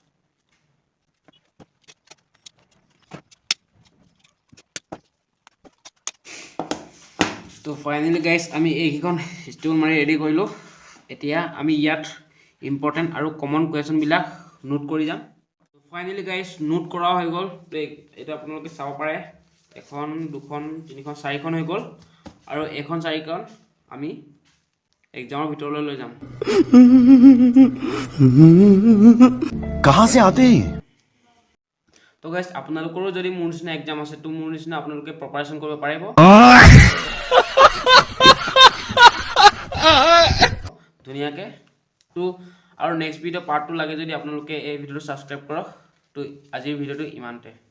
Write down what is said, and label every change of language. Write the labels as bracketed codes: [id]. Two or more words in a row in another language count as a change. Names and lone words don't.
[as] তো [en] finally guys [as] আমি এইকেইখন ষ্টেবল মাৰি ৰেডি কৰিলোঁ এতিয়া আমি ইয়াত ইম্পৰ্টেণ্ট আৰু কমন কুৱেশ্যনবিলাক নোট কৰি যাম তো [en] finally guys [as] নোট কৰা হৈ গ'ল তো এইটো আপোনালোকে চাব পাৰে এখন দুখন তিনিখন চাৰিখন হৈ গ'ল আৰু এখন চাৰিখন আমি এক্সামৰ ভিতৰলৈ লৈ যাম [hi] कहाँ से आते हैं [as] তো গাইজ আপোনালোকৰো যদি মোৰ নিচিনা এক্সাম আছে তো মোৰ নিচিনা আপোনালোকে প্ৰিপাৰেচন কৰিব পাৰিব ধুনীয়াকৈ তো আৰু [en] next video part 2 [as] লাগে যদি আপোনালোকে এই ভিডিঅ'টো ছাবস্ক্ৰাইব কৰক তো আজিৰ ভিডিঅ'টো ইমানতে